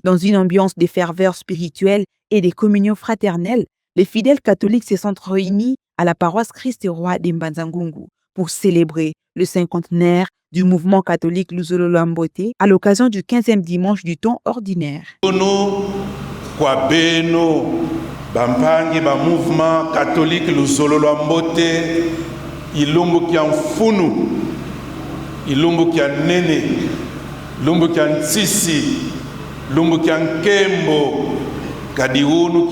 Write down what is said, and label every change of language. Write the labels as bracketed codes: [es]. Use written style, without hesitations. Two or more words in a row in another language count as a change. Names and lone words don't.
[fr] Dans une ambiance de ferveur spirituelle et de communion fraternelle, les fidèles catholiques se sont réunis à la paroisse Christ-et-Roi de Banzangungu pour célébrer le cinquantenaire du mouvement catholique Luzolo Mbote à l'occasion du 15e dimanche du temps ordinaire. [kg] Bampangi ba [fr] mouvement catholique [kg] Luzolo Mbote ilumbu kia mfunu ilumbu kia nene lumbu kia nsisi lumbu kia nkembo kadiunu